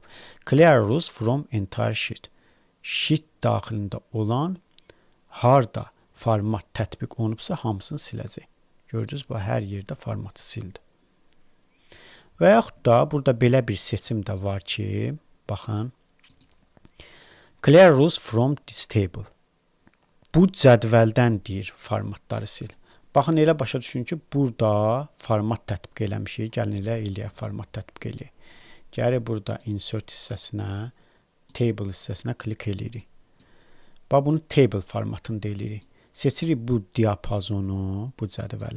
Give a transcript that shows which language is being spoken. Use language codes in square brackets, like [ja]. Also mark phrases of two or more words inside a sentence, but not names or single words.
[en] Clear Rules from Entire Sheet. [az] Sheet daxilində olan harda format tətbiq olunubsa, hamısını siləcək. Gördünüz, bu hər yerdə formatı sildi. Və yaxud da burada belə bir seçim də var ki, baxın, [en] Clear Rules from this table. [az] Bu cədvəldən deyir formatları sil. Baxın, elə başa düşün ki, burada format tətbiq eləmişik. Gəlin elə eləyək, format tətbiq eləyək. Gəlir burada insert hissəsinə, table hissəsinə klik eləyirik. Bax, bunu table formatını deyirik. Seçirik bu diapazonu, bu cədvəli.